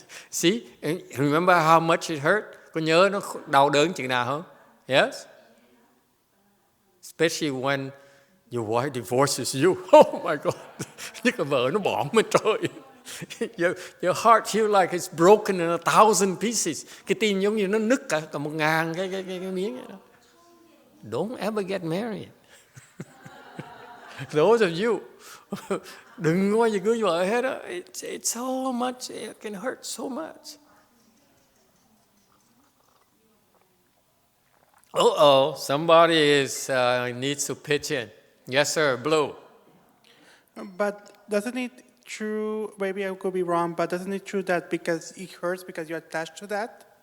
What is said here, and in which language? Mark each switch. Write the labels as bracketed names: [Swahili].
[English] See, remember how much it hurt? [Vietnamese] Có nhớ nó đau đớn chừng nào không? [English] Yes? Especially when your wife divorces you. Oh my God! [Vietnamese] Nhất là vợ nó bỏ mình trời. [English] Your heart feels like it's broken in 1,000 pieces. [Vietnamese] Cái tim giống như nó nứt cả 1,000 cái miếng vậy đó. [English] Don't ever get married. Those of you, [Vietnamese] đừng có gì cưới vợ hết á. [English] It's so much, it can hurt so much. Somebody needs to pitch in. Yes, sir, Blue. But doesn't it true, maybe I could be wrong, but doesn't it true that because it hurts because you're attached to that?